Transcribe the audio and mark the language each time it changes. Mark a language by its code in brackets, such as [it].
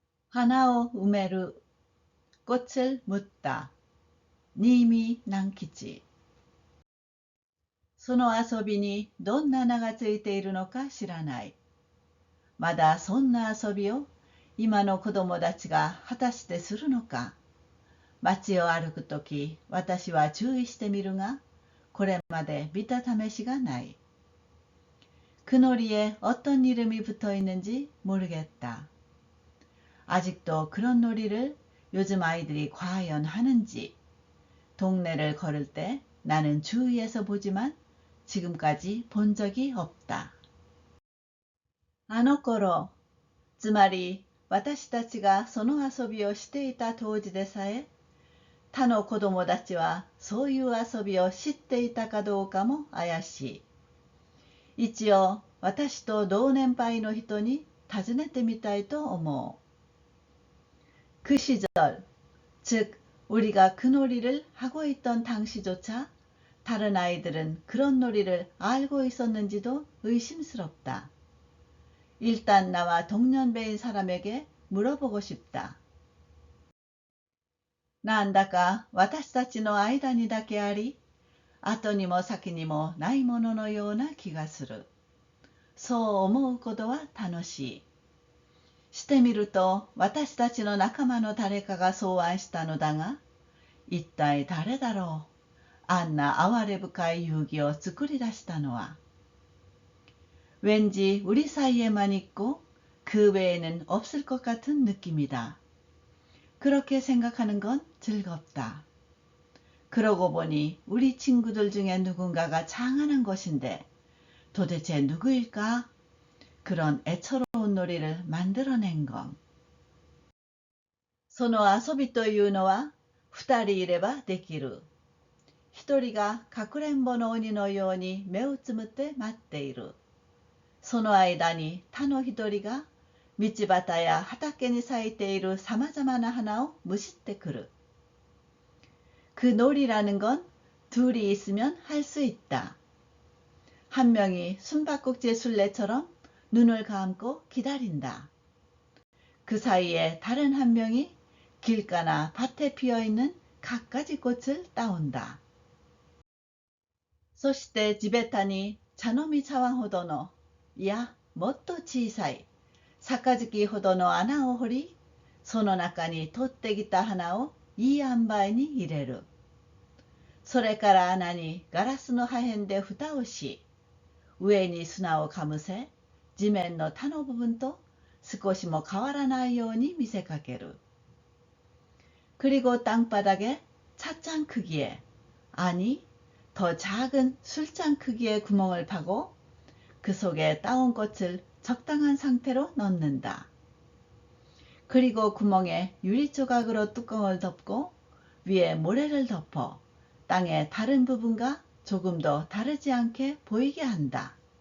[ja] 花を埋める、 [ko] 꽃을 묻다, 님이 남기지. [ja] その遊びにどんな名がついているのか知らない。まだそんな遊びを今の子供たちが果たしてするのか。街を歩くとき私は注意してみるが、これまで見た試しがない。 [ko] 그놀이에 어떤 이름이 붙어있는지 모르겠다. 아직도 그런 놀이를 요즘 아이들이 과연 하는지. 동네를 걸을 때 나는 주위에서 보지만 지금까지 본 적이 없다. [ja] あの頃、つまり私たちがその遊びをしていた当時でさえ、他の子供たちはそういう遊びを知っていたかどうかも怪しい。一応私と同年配の人に尋ねてみたいと思う。 [ko] 그 시절, 즉 우리가 그 놀이를 하고 있던 당시조차 다른 아이들은 그런 놀이를 알고 있었는지도 의심스럽다. 일단 나와 동년배인 사람에게 물어보고 싶다. [ja] なんだか私たちの間にだけあり、後にも先にもないもののような気がする。そう思うことは楽しい。してみると私たちの仲間の誰かが草案したのだが、一体誰だろう。あんな哀れ深い遊戯を作り出したのは。 [ko] 왠지 우리 사이에만 있고 그 외에는 없을 것 같은 느낌이다. 그렇게 생각하는 건 즐겁다. 그러고 보니 우리 친구들 중에 누군가가 장안한 것인데 도대체 누구일까? 그런 애처로운 놀이를 만들어낸 건. [ja] その遊びというのは二人いればできる。一人がかくれんぼの鬼のように目をつむって待っている。その間に他の一人が道端や畑に咲いているさまざまな花をむしってくる。 [ko] 그 놀이라는 건 둘이 있으면 할 수 있다. 한 명이 숨바꼭질 술래처럼 눈을 감고 기다린다. 그 사이에 다른 한 명이 길가나 밭에 피어있는 갖가지 꽃을 따온다. [ja] そして地べたに茶飲み茶碗ほどの、いやもっと小さい杯ほどの穴を掘り、その中に取ってきた花をいい塩梅に入れる。それから穴にガラスの破片で蓋をし、上に砂をかぶせ、地面の他の部分と少しも変わらないように見せかける。 [ko] 그리고 땅바닥에 찻잔 크기에, 아니 더 작은 술잔 크기의 구멍을 파고 그 속에 따온 꽃을 적당한 상태로 넣는다. 그리고 구멍에 유리조각으로 뚜껑을 덮고 위에 모래를 덮어 땅의 다른 부분과 조금 더 다르지 않게 보이게 한다.